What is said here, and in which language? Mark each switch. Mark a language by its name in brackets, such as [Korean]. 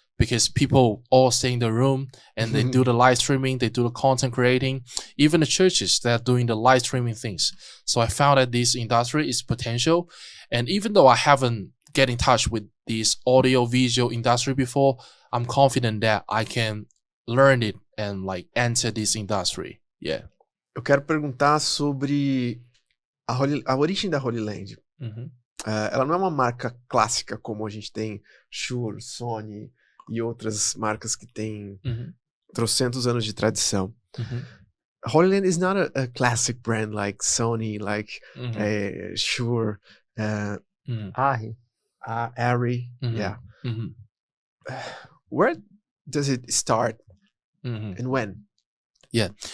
[English] Because people all stay in the room and they do the live streaming, they do the content creating, even the churches that are doing the live streaming things. So I found that this industry is potential. And even though I haven't get in touch with this audio visual industry before, I'm confident that I can learn it and like enter this industry. Yeah. [Portuguese] Eu quero perguntar sobre a origem da Hollyland. Ela não é uma marca clássica como a gente tem Shure, Sony e outras marcas que têm trocentos anos de tradição. [English] Hollyland is not a classic brand like Sony, like Shure, Arri. Yeah. Where does it start and when? Yeah.